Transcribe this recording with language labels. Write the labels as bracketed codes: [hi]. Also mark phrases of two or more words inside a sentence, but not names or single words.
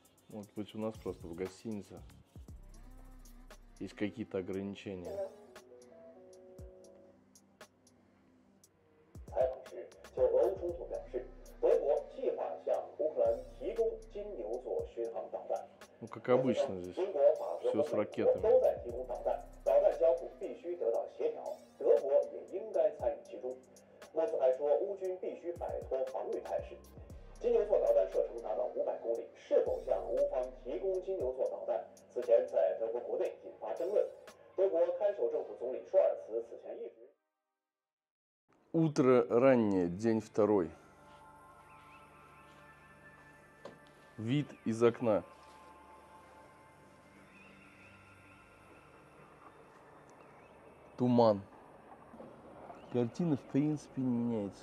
[ru] Может быть, у нас просто в гостинице есть какие-то ограничения. [zh] 采访时就俄乌冲突表示，德国计划向乌克兰提供金牛座巡航导弹。 [ru] Ну, как обычно здесь, [zh] 英国、法国 [ru] все [zh] 和 [ru] с [zh] 美国 [ru] ракетами. [zh] 都在提供导弹，导弹交付必须得到协调，德国也应该参与其中。莫斯还说，乌军必须摆脱防御态势。金牛座导弹射程达到500公里，是否向乌方提供金牛座导弹？此前在德国国内引发争论。德国看守政府总理舒尔茨此前一直。 [ru] Утро раннее, день второй. Вид из окна. Туман. Картина, в принципе, не меняется.